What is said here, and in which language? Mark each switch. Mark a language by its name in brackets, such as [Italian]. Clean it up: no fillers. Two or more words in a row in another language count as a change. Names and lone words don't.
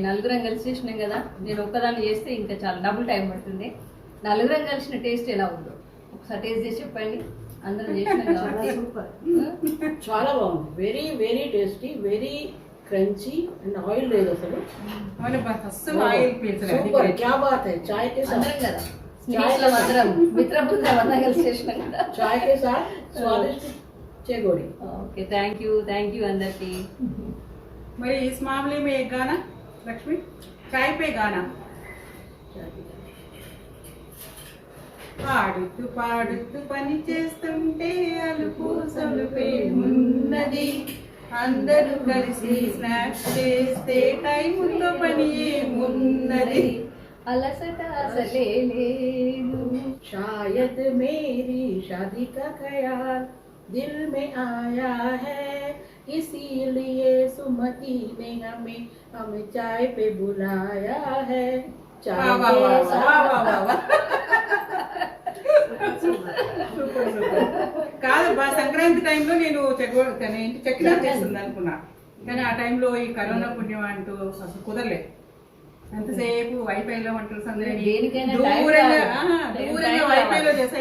[Telugu] నలుగురం కలిసి చేసినాం కదా, నేను ఒక్కదాన్ని చేస్తే ఇంకా చాలా డబుల్ టైం పడుతుంది. నలుగురం కలిసిన టేస్ట్ ఎలా ఉందో ఒకసారి టేస్ట్ చేసి చెప్పండి. అందరం చేసినాం కాబట్టి చాలా బాగుంది. [English] very very tasty, very crunchy and oil [Telugu] లేదు అసలు. సూపర్, [Hindi] क्या बात है. चाय के साथ [Telugu] అందరం కదా, స్నేహితులం అందరం, మిత్ర బృందం అందరం కలిసి చేసినాం కదా. [Hindi] चाय के साथ स्वादिष्ट चेगोडी. [Telugu] ఓకే, [English] thank you [Telugu] అందరికి. [Hindi] మరి इस मामले में एक गाना लक्ष्मी, चाय पे गाना. [Telugu] పాడుతూ పాడుతూ పని చేస్తుంటే అలుపు సలుపే ఉన్నది, అందరూ కలిసి స్నాక్స్ చేస్తే టైముతో పని ఏమున్నది, అలసట అసలే లేదు. [Hindi] शायद मेरी शादी का ख्याल दिल में आया है, इसीलिए सुमति ने हमें चाय पे बुलाया है. चाय वाह वाह के वाह साथ वाह वाह. [Telugu] కాదు, సంక్రాంతి టైంలో నేను చక్కెర చేస్తుంది అనుకున్నా, కానీ ఆ టైంలో ఈ కరోనా పుణ్యం అంటూ అసలు కుదరలేదు. ఎంతసేపు వైఫైలో అంటారు దేనికైనా దూరంగా వైఫైలో చేసా.